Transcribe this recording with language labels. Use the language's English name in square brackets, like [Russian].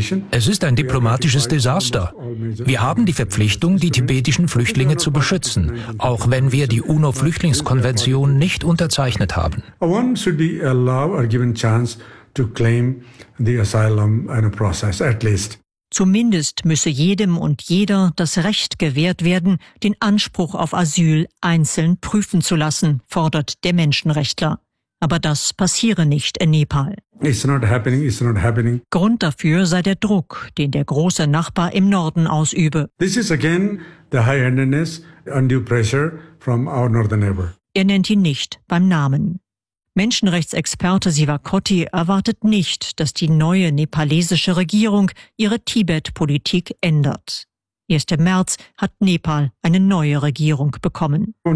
[German] Es ist ein diplomatisches Desaster. Wir haben die Verpflichtung, die tibetischen Flüchtlinge zu beschützen, auch wenn wir die UNO-Flüchtlingskonvention nicht unterzeichnet haben. [English] One should be allowed or given chance to claim the asylum in a process, at least. [German] Zumindest müsse jedem und jeder das Recht gewährt werden, den Anspruch auf Asyl einzeln prüfen zu lassen, fordert der Menschenrechtler. Aber das passiere nicht in Nepal. [English] It's not happening. [German] Grund dafür sei der Druck, den der große Nachbar im Norden ausübe. [English] This is again the high-handedness, undue pressure from our northern neighbor. [German] Er nennt ihn nicht beim Namen. Menschenrechtsexperte Sivakoti erwartet nicht, dass die neue nepalesische Regierung ihre Tibet-Politik ändert. Erst im März hat Nepal eine neue Regierung bekommen.